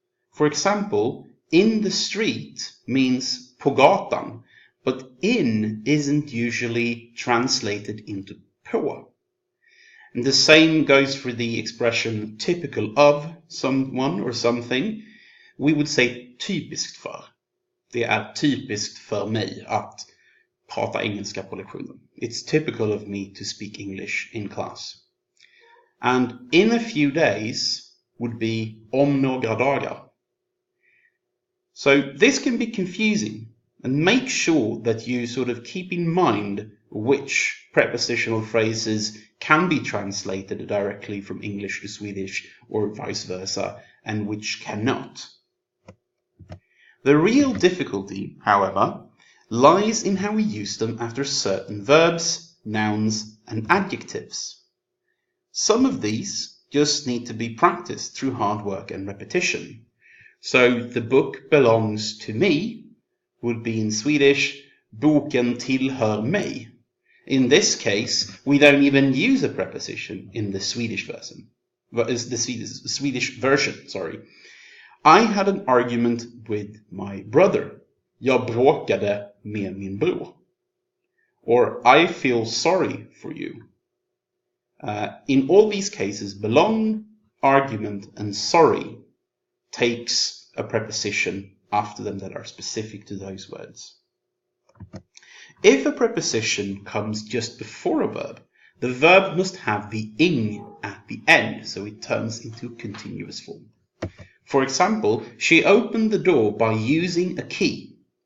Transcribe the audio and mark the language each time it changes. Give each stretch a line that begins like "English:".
English: For example, in the street means
Swedish: på gatan,
English: but in isn't usually translated into
Swedish: på.
English: And the same goes for the expression typical of someone or something. We would say
Swedish: typiskt för. Det är typiskt för mig att prata engelska på lektionen.
English: It's typical of me to speak English in class. And in a few days would be
Swedish: om några dagar.
English: So this can be confusing, and make sure that you sort of keep in mind which prepositional phrases can be translated directly from English to Swedish or vice versa, and which cannot. The real difficulty, however, lies in how we use them after certain verbs, nouns, and adjectives. Some of these just need to be practiced through hard work and repetition. So the book belongs to me would be in Swedish,
Swedish: boken tillhör mig.
English: In this case, we don't even use a preposition in the Swedish version. The Swedish version, sorry. I had an argument with my brother.
Swedish: Jag bråkade med min bror.
English: Or I feel sorry for you. In all these cases, belong, argument, and sorry takes a preposition after them that are specific to those words. If a preposition comes just before a verb, the verb must have the ing at the end, so it turns into continuous form. For example, she opened the door by using a key.